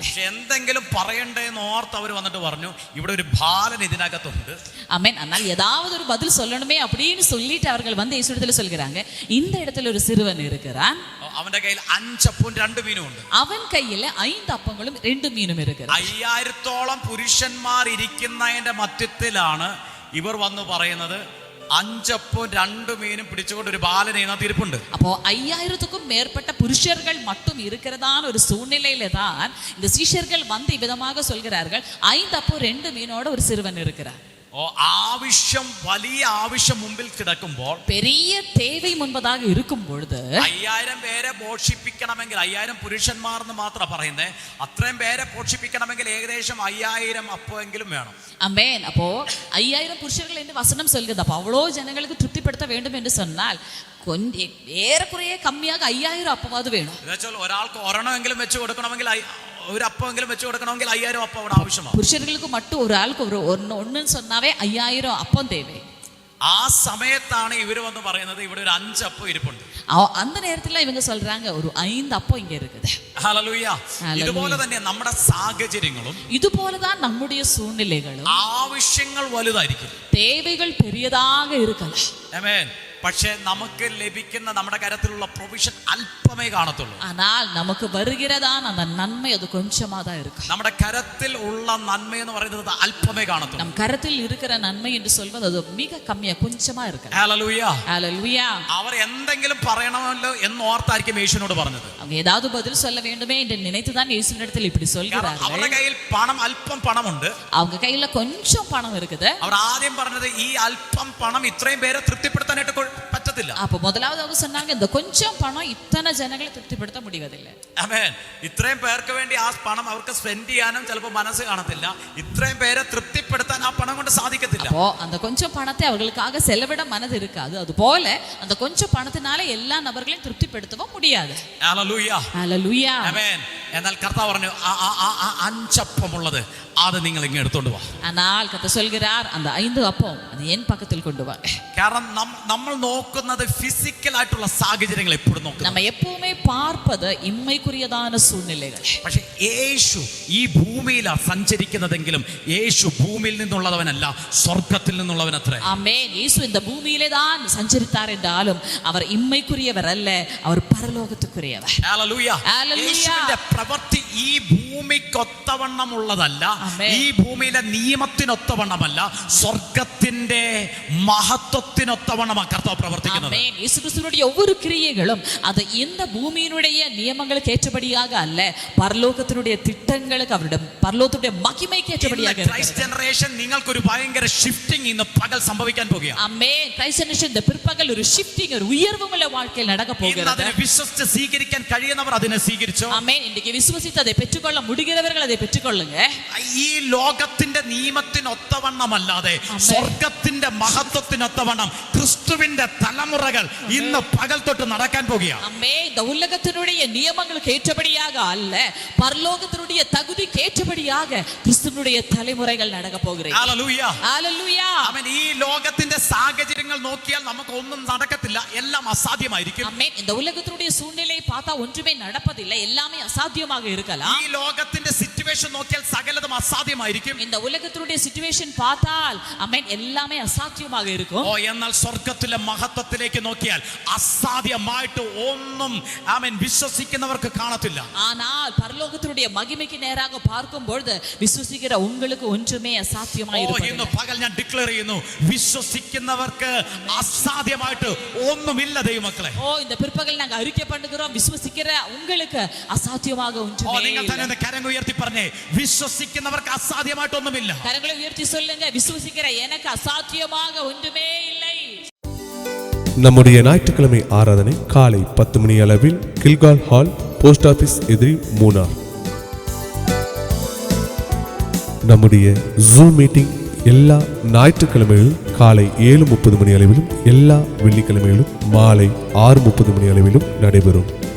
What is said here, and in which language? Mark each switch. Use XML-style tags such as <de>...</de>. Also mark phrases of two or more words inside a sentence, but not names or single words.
<ml>പക്ഷെ എന്തെങ്കിലും പറയണ്ടേ എന്ന് ഓർത്ത് അവർ വന്നിട്ട് പറഞ്ഞു, ഇവിടെ ഒരു ബാലൻ ഇതിനകത്തുണ്ട്.</ml> <ta>ஆமென். ஆனால் ஏதாவது ஒரு பதில் சொல்லணுமே அப்படின்னு சொல்லிட்டு அவர்கள் வந்து இயேசுவிடத்துல சொல்கிறாங்க, இந்த இடத்துல ஒரு சிறுவன் இருக்கிறான்,</ta> <ml>അവന്റെ കയ്യിൽ 5 അപ്പവും 2 മീനും ഉണ്ട്.</ml> <ta>அவன் கையில 5 அப்பங்களும் 2 மீனும் இருக்கிறது.</ta> <ml>5000-ഓളം പുരുഷന്മാർ ഇരിക്കുന്നതിന്റെ മധ്യത്തിലാണ് ഇവർ വന്ന് പറയുന്നത്, 5 അപ്പവും 2 മീനും പിടിച്ചുകൊണ്ട് ഒരു ബാലൻ ഇതിനകത്ത് ഇരിപ്പുണ്ട്.</ml> <ta>அப்போ 5000க்கும் மேற்பட்ட புருஷர்கள் மட்டும் இருக்கிறதான ஒரு சூழ்நிலையில தான் இந்த சீஷர்கள் வந்து இவ்விதமாக சொல்கிறார்கள், 5 அப்பம் 2 மீனோட ஒரு சிறுவன் இருக்கிறார்.</ta> <ml>ആവശ്യം, വലിയ ആവശ്യം മുമ്പിൽ കിടക്കുമ്പോൾ,</ml> <ta>பெரிய தேவை முன்பதாக இருக்கும் பொழுது</ta> <ml>5000 പേരെ പോഷിപ്പിക്കണമെങ്കിൽ, 5000 പുരുഷന്മാർ എന്ന് മാത്രം പറയുന്നത്, അത്രയും പേരെ പോഷിപ്പിക്കണമെങ്കിൽ ഏകദേശം 5000 അപ്പമെങ്കിലും വേണം.</ml> <ta>ஆமென். அப்போ 5000 புருஷர்கள் என்று வசனம் சொல்கிறது. அப்போ அவ்வளோ ஜனங்களுக்கு திருப்திப்படுத்த வேண்டும் என்று சொன்னால் கொஞ்சம் ஏறக்குறைய கம்மியாக 5000 அப்பவாது வேணும்.</ta> <ml>എന്നുവെച്ചാൽ ഒരാൾക്ക് ഒരെണ്ണമെങ്കിലും വെച്ച് കൊടുക്കണമെങ്കിൽ, ഒരു അപ്പമെങ്കിലും വെച്ച് കൊടുക്കണമെങ്കിൽ 5000 അപ്പം അവിടെ ആവശ്യമാണ്.</ml> <ta>புருஷர்களுக்கு மட்டும் ஒரு ஆளுக்கு ஒன்னு சொன்னாவே 5000 அப்பம் தேவை.</ta> <ml>ആ സമയത്താണ് ഇവർ വന്ന് പറയുന്നത്, ഇവിടെ ഒരു 5 അപ്പം ഇരിപ്പുണ്ട്.</ml> <ta>அந்த நேரத்துல இவங்க சொல்றாங்க, ஒரு 5 அப்பம் இங்க இருக்குது.</ta> <ml>ഹല്ലേലൂയ. ഇതുപോലെ തന്നെ നമ്മുടെ സാഹചര്യങ്ങളും</ml> <ta>இதுபோலதான் நம்முடைய சூழ்நிலைகளும்,</ta> <ml>ആവശ്യങ്ങൾ വലുതായിരിക്കും,</ml> <ta>தேவைகள் பெரியதாக இருக்கலாம்.</ta> <ml>ആമേൻ. പക്ഷേ നമുക്ക് ലഭിക്കുന്ന നമ്മുടെ കരത്തിലുള്ള പ്രൊവിഷൻ അല്പമേ കാണത്തുള്ളൂ.</ml> <ta>ஆனால் நமக்கு வருகிறதான அந்த நன்மை அது கொஞ்சமா தான் இருக்கும்.</ta> <ml>നമ്മുടെ കരത്തിൽ ഉള്ള നന്മ എന്ന് പറയുന്നത് അല്പമേ കാണത്തുള്ളൂ.</ml> <ta>நம் கரத்தில் இருக்கிற நன்மை என்று சொல்வது அது மிக கம்மியா கொஞ்சமா இருக்கு.</ta> <ml>ഹല്ലേലൂയ.</ml> <ta>ஹல்லேலூயா.</ta> <ml>അവർ എന്തെങ്കിലും പറയണമല്ലോ എന്ന് ഓർത്തായിരിക്കും യേശുവിനോട് പറഞ്ഞത്.</ml> <ta>அவங்க ஏதாவது பதில் சொல்ல வேண்டுமே என்று நினைத்துதான் இயேசுவினிடத்தில் இப்படி சொல்கிறார்கள்.</ta> <ml>അവരുടെ കയ്യിൽ അല്പം പണമുണ്ട്.</ml> <ta>அவங்க கையில கொஞ்சம் பணம் இருக்குது.</ta> <ml>അവർ ആദ്യം പറഞ്ഞത്, ഈ അല്പം പണം ഇത്രയും പേരെ തൃപ്തിപ്പെടുത്താനായിട്ട് പറ്റത്തില്ല.</ml> <ta>அப்போ முதலாவது அவங்க சொன்னாங்க இந்த கொஞ்சம் பணம் இத்தனை ஜனங்களை திருப்திப்படுத்த முடிவதில்லை.</ta> <ml>ആമേൻ. ഇത്രയും പേർക്ക് വേണ്ടി ആ പണം അവർക്ക് സ്പെൻഡ് ചെയ്യാനും ചിലപ്പോൾ മനസ്സ് കാണത്തില്ല. ഇത്രയും പേരെ തൃപ്തിപ്പെടുത്താൻ ആ പണം കൊണ്ട് സാധിക്കത്തില്ല.</ml> <ta>அப்போ அந்த கொஞ்சம் பணத்தை அவர்களுக்காக செலவிட மனது இருக்காது. அதுபோல அந்த கொஞ்சம் பணத்தினால எல்லா நபர்களையும் திருப்திப்படுத்தவும் முடியாது.</ta> <ml>ഹല്ലേലൂയ.</ml> <ta>ஹல்லேலூயா.</ta> <ml>ആമേൻ. എന്നാൽ കർത്താവ് പറഞ്ഞു അഞ്ചപ്പമുള്ളത് അത് നിങ്ങൾ ഇങ്ങ് എടുത്തോണ്ട് വാ.</ml> <ta>ஆனால் கர்த்தர் சொல்கிறார் அந்த 5 அப்பம் அது என் பக்கத்தில் கொண்டு வா.</ta> <ml>കാരണം നമ്മൾ നോക്കുന്നത് ഫിസിക്കൽ ആയിട്ടുള്ള സാഹചര്യങ്ങൾ എപ്പോഴും നോക്കുന്നു.</ml> <ta>நம்ம எப்பவுமே பார்ப்பது இம்மைக்குரியதான சூழ்நிலைகள்.</ta> <ml>പക്ഷേ യേശു ഈ ഭൂമിയിലാണ് സഞ്ചരിക്കുന്നതെങ്കിലും യേശു ഭൂമിയിൽ നിന്നുള്ളവനല്ല, സ്വർഗ്ഗത്തിൽ നിന്നുള്ളവനത്രേ.</ml> <ta>ஆமென். இயேசு இந்த பூமியிலே தான் சஞ்சரித்தார் என்றாலும் அவர் இம்மைக்குரியவர் அல்ல, அவர் பரலோகத்துக்குரியவர்.</ta> <ml>ഹല്ലേലൂയ. യേശുവിന്റെ പ്രവൃത്തി ഈ ഭൂമിക്കൊത്തവണ്ണമുള്ളതല്ല, ഈ ഭൂമിയിലെ നിയമത്തിനൊത്തവണ്ണമല്ല, സ്വർഗത്തിന്റെ മഹത്വത്തിനൊത്തവണ്ണമാണ് കർത്താവ് പ്രവർത്തിക്കുന്നത്.</ml> <ta>ஆமென். இயேசு கிறிஸ்துவினுடைய ஒவ்வொரு கிரியைகளும் அது இந்த பூமியினுடைய நியமங்களுக்கு ஏற்றபடியாக அல்ல, பரலோகத்தினுடைய திட்டங்களுக்கு அவருடைய பரலோகத்துடைய மகிமைக்கு ஏற்றபடியாக இருக்கிறது.</ta> <ml>ക്രൈസ്റ്റ് ജനറേഷൻ നിങ്ങൾക്കൊരു ഭയങ്കര ഷിഫ്റ്റിംഗ് ഇന്ന് പകൽ സംഭവിക്കാൻ പോകുകയാണ്.</ml> <ta>ஆமென். கிரைஸ்ட் ஜெனரேஷன் இந்த பிற்பகல் ஒரு ஷிஃப்டிங், ஒரு உயர்வுமுள்ள வாழ்க்கையில் நடக்க போகிறது.</ta> <ml>അതിനെ വിശ്വസിച്ച് സ്വീകരിക്കാൻ കഴിയുന്നവർ അതിനെ സ്വീകരിച്ചു.</ml> <ta>ஆமென். இன்றைக்கு விசுவாசித்து அதை பெற்றுக்கொள்ள முடிகிறவர்கள் அதை பெற்றுக்கொள்ளுங்க.</ta> <ml>ഈ ലോകത്തിന്റെ നിയമത്തിനൊത്തവണ്ണമല്ലാതെ സ്വർഗത്തിന്റെ മഹത്വത്തിനൊത്തവണ്ണം ക്രിസ്തുവിന്റെ തലമുറകൾ ഇന്ന് പകൽ തൊട്ട് നടക്കാൻ പോകുകയാണ്.</ml> <ta>ஆமென். இந்த உலகத்தினுடைய நியமங்களுக்கு ஏற்றபடியாக அல்ல, பரலோகத்தினுடைய தகுதிக்கு ஏற்றபடியாக கிறிஸ்துவினுடைய தலைமுறைகள் நடக்க போகிறது.</ta> <ml>ഹല്ലേലൂയ.</ml> <ta>ஹல்லேலூயா.</ta> <ml>ആമേൻ. ഈ ലോകത്തിന്റെ സാഹചര്യങ്ങൾ നോക്കിയാൽ നമുക്ക് ഒന്നും നടക്കത്തില്ല, എല്ലാം അസാധ്യമായിരിക്കും.</ml> <ta>ஆமென். இந்த உலகத்தினுடைய சூழ்நிலையை பார்த்தா ஒன்றுமே நடப்பதில்லை, எல்லாமே அசாத்தியமாக இருக்கலாம்.</ta> <ml>ഈ ലോകത്തിന്റെ സിറ്റുവേഷൻ നോക്കിയാൽ സകലതും അസാധ്യമായിരിക്കും.</ml> <ta>இந்த உலகத்தினுடைய சிச்சுவேஷன் பார்த்தால் ஆமென் எல்லாமே அசாத்தியமாக இருக்கும்.</ta> <ml>എന്നാൽ സ്വർഗത്തിലെ മഹത്വത്തിലേക്ക് നോക്കിയാൽ അസാധ്യമായിട്ട് ഒന്നും ആമേൻ വിശ്വസിക്കുന്നവർക്ക് കാണത്തില്ല.</ml> <ta>ஆனால் பரலோகத்தினுடைய மகிமைக்கு நேராக பார்க்கும் பொழுது விசுவாசிக்கிற உங்களுக்கு ஒன்றுமே அசாத்தியமாய்</ta> <ml>ഇന്ന്</ml> <ta>இருப்பதில்லை.</ta> <ml>പകൽ ഞാൻ ഡിക്ലെയർ ചെയ്യുന്നു, വിശ്വസിക്കുന്നവർക്ക് അസാധ്യമായിട്ട് ഒന്നുമില്ല ദൈവമക്കളെ.</ml> <ta>இந்த பிற்பகல் நாங்க அறிக்கை பண்ணுகிறோம், விசுவாசிக்கிற உங்களுக்கு அசாத்தியமாக ஒன்றுமே</ta> <ml>നിങ്ങൾ തന്നെ</ml> <ta>இல்லை.</ta> <ml>ഒന്ന് കരങ്ങൾ ഉയർത്തി പറഞ്ഞേ, വിശ്വസിക്കുന്നവർക്ക് അസാധ്യമായിട്ടൊന്നുമില്ല.</ml> <ta>கரங்களை உயர்த்தி சொல்லுங்க, விசுவாசிக்கிற எனக்கு அசாத்தியமாக ஒன்றுமே இல்லை. நம்முடைய ஞாயிற்றுக்கிழமை ஆராதனை காலை 10 மணி அளவில் கில்கால் ஹால்,</ta> <en>post office</en> <ta>எதிரி, மூனார். நம்முடைய ஜூம் மீட்டிங் எல்லா ஞாயிற்றுக்கிழமைகளிலும் காலை 7:30 மணி அளவிலும் எல்லா வெள்ளிக்கிழமைகளிலும் மாலை 6:30 மணி அளவிலும் நடைபெறும்.</ta>